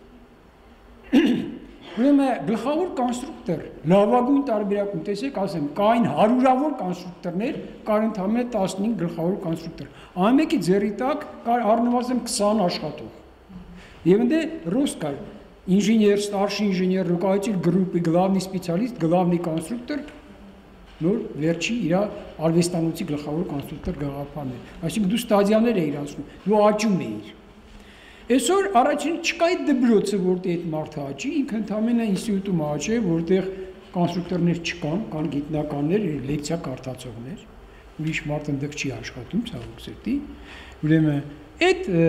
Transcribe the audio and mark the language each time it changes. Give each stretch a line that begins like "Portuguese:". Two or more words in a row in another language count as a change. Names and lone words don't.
Armenian: ուրեմն գլխավոր կոնստրուկտոր լավագույն տարբերակում տեսեք ասեմ կային հարյուրավոր կոնստրուկտորներ կար ընդամենը 15 գլխավոր կոնստրուկտոր ամենի ձեռի տակ կար առնվազն 20 աշխատող եւ ընդ ռոս կար ինժեներ
Russian: старший инженер руководитель группы главный специалист главный конструктор
Armenian: նոր վերջի իր արվեստանոցի գլխավոր կոնստրուկտոր գաղափարն է այսինքն դու ստադիաներ էիր ասում դու աճում էիր Այսօր առաջին չկա այդ դպրոցը, որտեղ այդ մարդը աճի, ինքը ընդամենը ինստիտուտում աճ է, որտեղ կոնստրուկտորներ չկան, կան գիտնականներ, լեկցիա կարդացողներ, ուրիշ մարդ ընդդեմ չի աշխատում, ցավոք սրտի։ Ուրեմն այդ